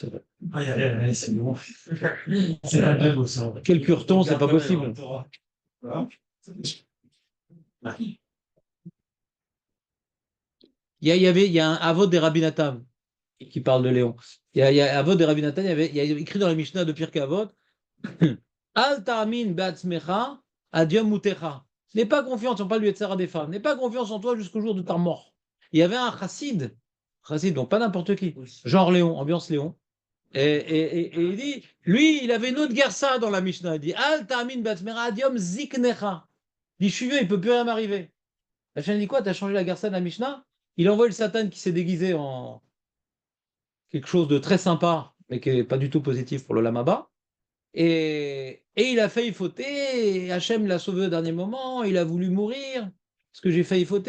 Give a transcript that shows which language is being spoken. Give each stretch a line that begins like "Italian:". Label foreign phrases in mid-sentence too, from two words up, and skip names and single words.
French: Aïe, aïe, aïe, c'est bon. C'est la même aussi. Quel cureton, c'est pas possible. Voilà. Il y a un Avot des Rabbi Natan qui parle de Léon. Il y a Avot des Rabbi Natan, il y a écrit dans la Mishnah de Pirkei Avot,
Hebrew: אל תאמין בעצמך עד יום מותך.
French: N'aie pas confiance, on parle du Yetzirah des femmes, n'aie pas confiance en toi jusqu'au jour de ta mort. Il y avait un chassid, donc pas n'importe qui, genre Léon, ambiance Léon, et il dit, lui, il avait une autre gersa dans la Mishnah, il dit,
Hebrew: אל תאמין בעצמך עד יום זקנתך.
French: Il dit, je suis vieux, il ne peut plus rien m'arriver. La chaîne dit quoi? Tu as changé la gersa de la Mishnah? Il envoie le Satan qui s'est déguisé en quelque chose de très sympa, mais qui n'est pas du tout positif pour le Lamaba. Et il a failli fauter, et Hachem l'a sauvé au dernier moment, il a voulu mourir, parce que j'ai failli fauter.